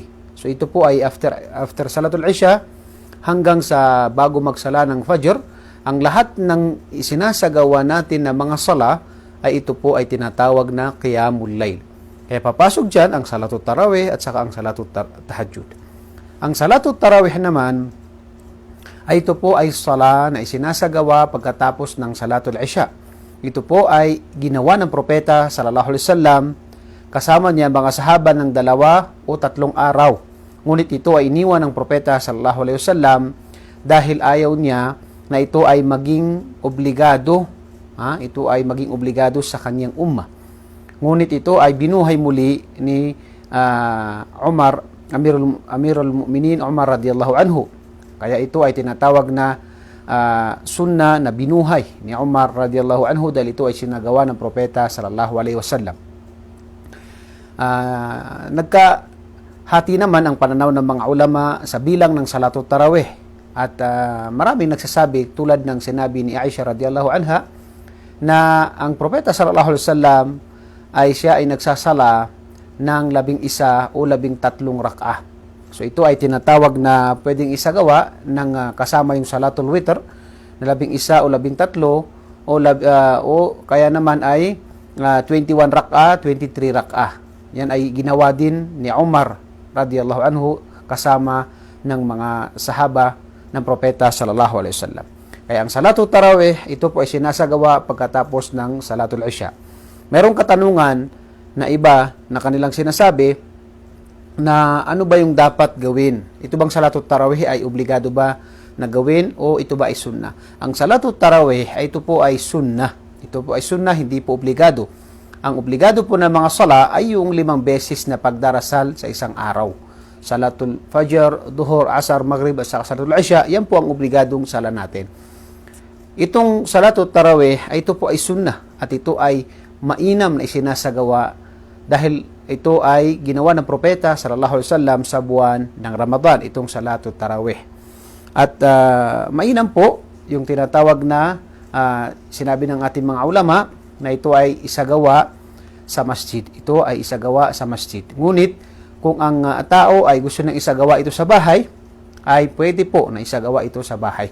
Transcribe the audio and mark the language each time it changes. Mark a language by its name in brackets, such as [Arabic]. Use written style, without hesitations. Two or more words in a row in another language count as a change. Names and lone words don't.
[Filipino] So ito po ay after Salatul Isha hanggang sa bago magsala ng Fajr, ang lahat ng isinasagawa natin na mga sala ay ito po ay tinatawag na [Arabic] Qiyamul Layl. [Filipino] Kaya papasok dyan ang Salatul Tarawih at saka ang Salatul Tahajjud. Ang Salatul Tarawih naman ay ito po ay sala na isinasagawa pagkatapos ng Salatul Isha. Ito po ay ginawa ng propeta [Arabic] sallallahu alaihi wasallam [Filipino] kasama niya mga sahaba ng 2 o 3 araw. Ngunit ito ay iniwan ng propeta [Arabic] sallallahu alaihi wasallam [Filipino] dahil ayaw niya na ito ay maging obligado. Ito ay maging obligado sa kanyang umma. Ngunit ito ay binuhay muli ni Umar, [Arabic] Amirul Mu'minin [Filipino] Umar [Arabic] radiyallahu anhu. [Filipino] Kaya ito ay tinatawag na sunnah na binuhay ni Umar [Arabic] radiyallahu anhu [Filipino] dahil ito ay sinagawa ng propeta [Arabic] sallallahu alaihi wasallam. [Filipino] Nagkahati naman ang pananaw ng mga ulama sa bilang ng Salatul Tarawih at maraming nagsasabi tulad ng sinabi ni Aisha [Arabic] radiyallahu anha [Filipino] na ang propeta [Arabic] sallallahu alaihi wasallam [Filipino] ay siya ay nagsasala ng 11 o 13 rak'ah. So ito ay tinatawag na pwedeng isagawa ng kasama yung Salatul Witr na 11 o 13 o kaya naman ay 21 rak'ah, 23 rak'ah. Yan ay ginawa din ni Umar [Arabic] radiyallahu anhu [Filipino] kasama ng mga sahaba ng propeta [Arabic] sallallahu alaihi wasallam. [Filipino] Kaya ang Salatul Tarawih ito po ay sinasagawa pagkatapos ng Salatul Isha. Merong katanungan na iba na kanilang sinasabi na ano ba yung dapat gawin? Ito bang Salatul Tarawih ay obligado ba na gawin o ito ba ay sunnah? Ang Salatul Tarawih ay ito po ay sunnah. Ito po ay sunnah, hindi po obligado. Ang obligado po ng mga sala ay yung 5 beses na pagdarasal sa isang araw. Salatul Fajr, Duhur, Asar, Maghrib at Salatul Isha, yan po ang obligadong sala natin. Itong Salatul Tarawih ay ito po ay sunnah at ito ay mainam na isinasagawa dahil ito ay ginawa ng propeta [Arabic] sallallahu alaihi wasallam [Filipino] sa buwan ng Ramadan, itong Salatul Tarawih. At mainam po yung tinatawag na sinabi ng ating mga ulama na ito ay isagawa sa masjid. Ito ay isagawa sa masjid. Ngunit kung ang tao ay gusto nang isagawa ito sa bahay, ay pwede po na isagawa ito sa bahay.